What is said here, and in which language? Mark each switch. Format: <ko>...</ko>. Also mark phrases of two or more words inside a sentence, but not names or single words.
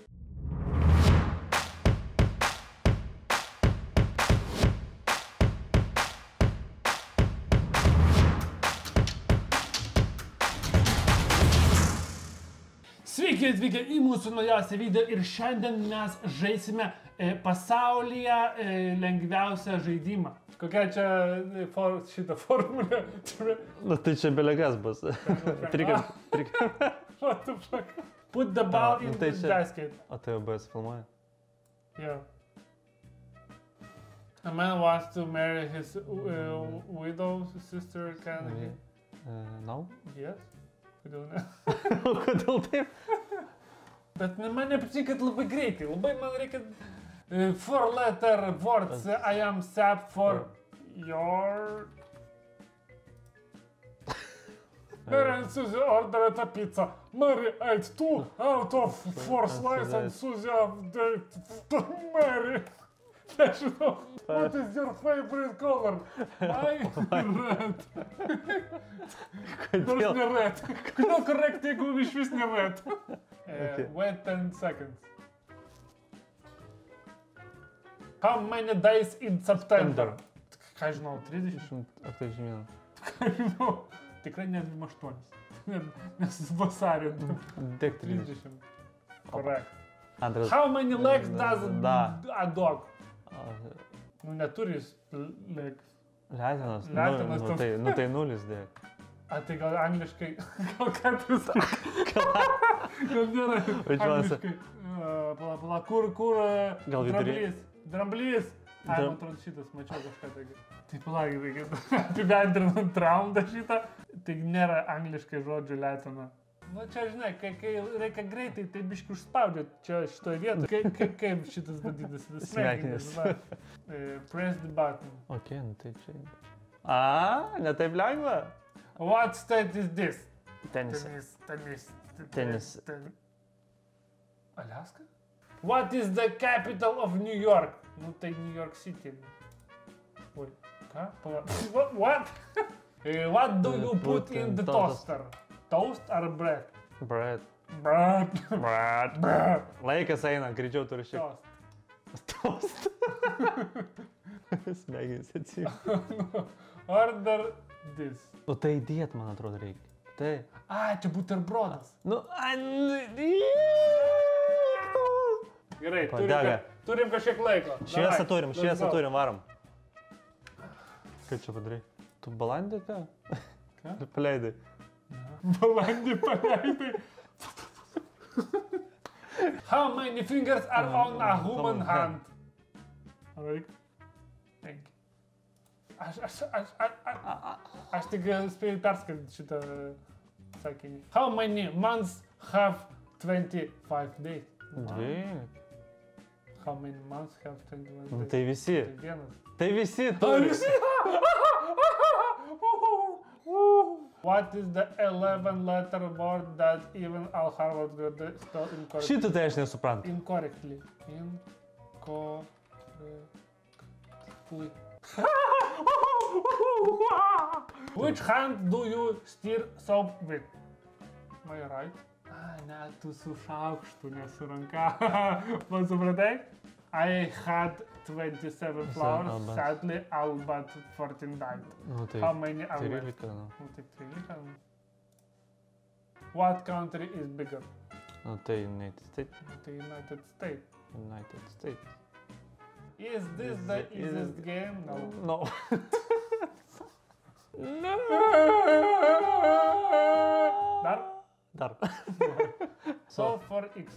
<lt>Sveiki atvykę į mūsų naujausią video ir šiandien mes žaisime pasaulyje lengviausią žaidimą. Kokia čia šita formulė? Nu tai čia belegas bus.</lt> <en>What the fuck? Put the ball in the basket.</en> <lt>O tai OBS filmuoja?</lt> <en>Yeah. A man wants to marry his widow's sister, can he? No? Yes.</en> <lt>Kodėl ne? O kodėl taip? Bet man nepatinka, kad labai greitai. Labai man reikia</lt> <en>4-letter words. I am sap for your... Mary and Susie ordered a pizza. Mary ate 2 out of 4 slices and Susie ate Mary. Nežinau, what is your favorite color? Red.</en> <lt>Nors ne red. Kodėl correct, jeigu iš vis ne red?</lt> <en>Wait 10 seconds. How many days in September?</en> <lt>Ką žinau, 30? 81. Ką žinau, tikrai ne 28. Nes vasario. Tik 30.</lt> <en>Correct.</en> <lt>Antras.</lt> <en>How many legs does a dog?</en> <lt>Nu neturi legs. Letinas. Letinas. Nu tai 0 dėk. A tai gal angliškai, gal 4. Gal nėra angliškai. Pala, kur gal dramblys. Dramblys. Ai, man atrodo šitas, mačiau kažką taigi. Tai palauk, reikia apibendrinant raundą šitą. Tai nėra angliškai žodžių letina. Nu čia, žinai, kai reikia greitai, tai biškai užspaudžiu čia šitoje vietoje. Kaip šitas vadinasi? Smegenis.</lt> <en>Press the button.</en> <lt>Ok, nu tai čia... Ne taip lengva?</lt> <en>What state is this?</en> <lt>Tenis.</lt> <en>Alaska? What is the capital of New York?</en> <lt>Nu tai New York City. Oi, ką?</lt> <en>What? What do you put in the toaster? Toast ar bread? Bread. Bread.</en> <lt>Laikas eina, greičiau turi šiek.</lt> <en>Toast.</en> <lt>Smegenis atsijungia.</lt> <en>Order this.</en> <lt>O tai įdėt, man atrodo, reikia. Tai. Čia buterbrodas. Gerai, turim kažkiek laiko. Šviesą turim, varom. Kaip čia padarai? Tu balandį ką? Ką? Paleidai. Balandį paleidai.</lt> <en>How many fingers are on a human hand? Alright. Thank you.</en> <lt>Aš tik spėjau perskaityti šitą sakinį.</lt> <en>How many months have 25 days? 12. How many months have 21 days?</en> <lt>Tai visi. Tai vienas. Tai visi turi.</lt> <en>What is the 11-letter word that even Al Harvard got spelled incorrectly?</en> <lt>Šitą tai aš nesuprantu.</lt> <en>Incorrectly. Which hand do you stir soap with? My right?</en> <lt>Ne, tu su šaukštu, ne su ranka. Man supratai?</lt> <en>I had 27 flowers, sadly all but 14 died. How many are left? 13,</en> <lt>nu. Tai 13.</lt> <en>What country is bigger?</en> <lt>Nu tai United States. Tai United States. United States.</lt> <en>Is this the easiest game? No.</en> <lt>No. Dar.</lt> <en>So for X.</en>